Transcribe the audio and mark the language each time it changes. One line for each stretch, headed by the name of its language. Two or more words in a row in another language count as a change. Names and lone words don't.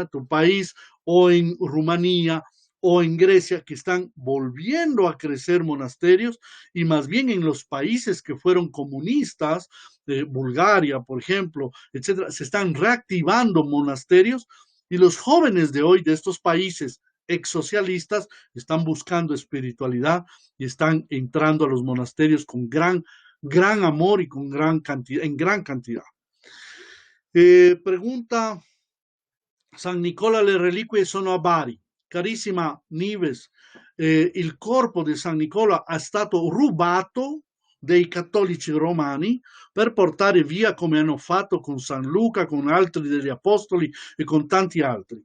Spanish: tu país, o en Rumanía, o en Grecia, que están volviendo a crecer monasterios, y más bien en los países que fueron comunistas, Bulgaria, por ejemplo, etcétera, se están reactivando monasterios, y los jóvenes de hoy de estos países exsocialistas están buscando espiritualidad y están entrando a los monasterios con gran amor y con en gran cantidad.
Italian: Pregunta San Nicola le reliquie sono a Bari. Carissima Nives, il corpo di San Nicola è stato rubato dai cattolici romani per portare via come hanno fatto con San Luca, con altri degli apostoli e con tanti altri.